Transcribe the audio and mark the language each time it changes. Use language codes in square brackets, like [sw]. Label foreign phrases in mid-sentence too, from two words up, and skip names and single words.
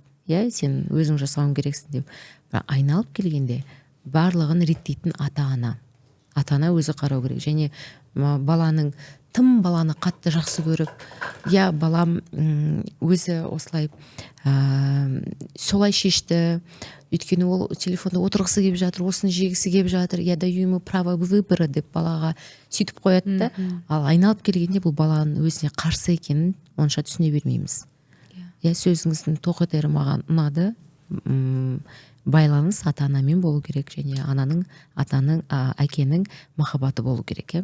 [kk] Сен өзің жасауың керексің деп. Бірақ айналып келгенде барлығын реттейтін ата-ана. Ата-ана өзі қарау керек. Және тым баланы қатты жақсы көріп, балам өзі осылай солай шешті, өйткені ол телефонда отырғысы келіп жатыр, осыны жегісі келіп жатыр, [ru] даю ему право выбора [kk] деп балаға сөйтіп қояды да, ал айналып келгенде бұл баланың өзіне қарсы екенін онша түсіне бермейміз. Сөзіңіздің тоқетері маған ұнады. Байланыс ата-анамен болу керек, және әкенің махаббаты болу керек.